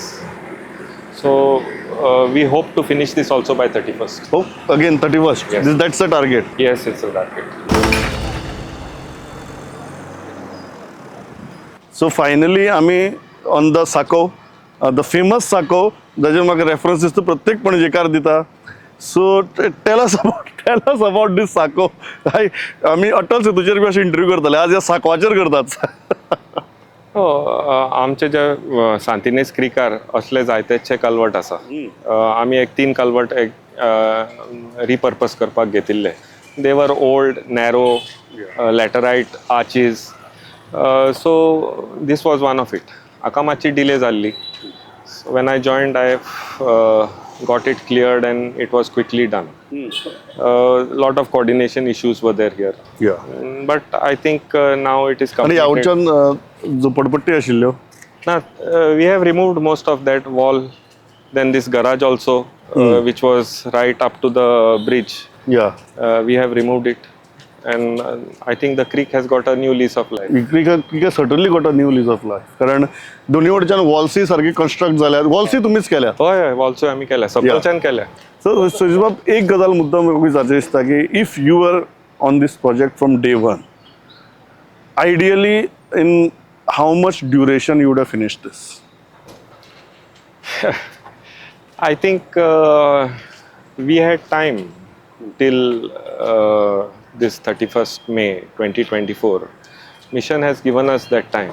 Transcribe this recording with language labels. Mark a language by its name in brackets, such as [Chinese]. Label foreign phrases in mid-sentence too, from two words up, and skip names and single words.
[English] So we hope to finish this also by 31st. Oh, again 31st. Yes. That's the target. Yes, it's a target. So finally, आम्ही on the Sako, the famous Sako, [Konkani] जाचे म्हाका references तो प्रत्येक पणजेकार दिता. [English] So tell us about this Sako. [Konkani] आम्ही अटल सेतूचेर बी अशें इंटरव्यू करताले, आज ह्या साकवाचेर करतात. हो, आमचे जे सांतिनेज क्रिकार असले जायतेचे कल्वट आसा. आमी एक 3 कल्वट रिपर्पज करपाक घेतिल्ले. [English] they were old, narrow, laterite arches. so this was one of it. [Konkani] हाका मातशी डिले जाल्ली. [English] When I joined, I got it cleared and it was quickly done. Lot of coordination issues were there here. Yeah. But I think now it is आणि completed. [Konkani] हांवच्यान झोपडपट्टी आशिल्ल्यो. [English] Now, we have removed most of that wall. Then this garage also, which was right up to the bridge, Yeah. we have removed it. And I think the creek has got a new lease of life. क्रिका certainly got a new lease of life. [Konkani] कारण दोन्ही वटेच्यान वॉल्सी सारकी कन्स्ट्रक्ट जाल्यात. वॉल्सी तुमीच केल्या. हय हय, ऑल्सो आमी केल्या, सपोलच्यान केल्या. [English] सो [Konkani] सुजीबाब, एक गजाल मुद्दाम म्हाका विचारचें दिसता की [English] if you were on this project from day one, ideally in how much duration you would have finished this? I think we had time till this 31st May 2024. Mission has given us that time.